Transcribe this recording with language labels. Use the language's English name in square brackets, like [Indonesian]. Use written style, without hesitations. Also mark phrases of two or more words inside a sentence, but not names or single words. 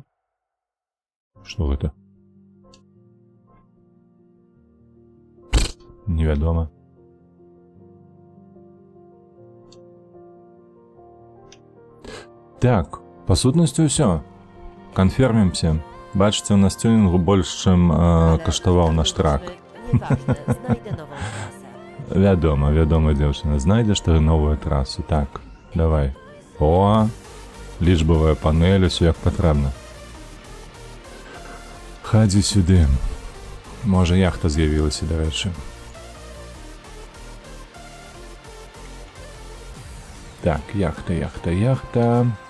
[Belarusian] Што гэта? Невядома. Так, па сутнасці ўсё. Канфермімся. Бачыце, у нас тюнінгу больш, чым каштаваў наш трак. [Polish] Nieważne, znajdę nową trasę. [Belarusian] Вядома, дзяўчына, знайдзеш ты новую трасу. Так, давай. О, лічбавая панель, усё як патрэбна. Хадзі сюды. Можа, яхта з'явілася, дарэчы. Так, яхта.